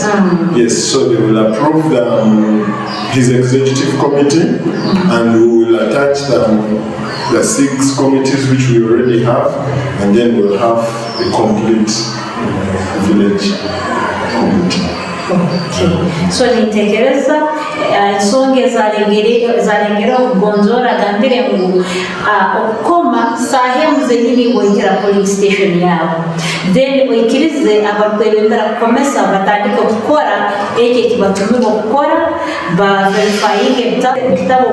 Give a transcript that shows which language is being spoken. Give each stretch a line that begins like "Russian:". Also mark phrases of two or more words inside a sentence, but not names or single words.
English: Yes, so they will approve his executive committee, and we will attach the 6 committees which we already have, and then we'll have a complete village committee. Okay.
Tooro: So nitekereza ensonga zalengera okugonzora gambire ngu okukoma sahemu zenyini bwekera
English: polling station
Tooro: yawe then oikirize abakwebembera kukomesa batandika okukora ekyo kibatumibwa okukora baverifyinge ebitabo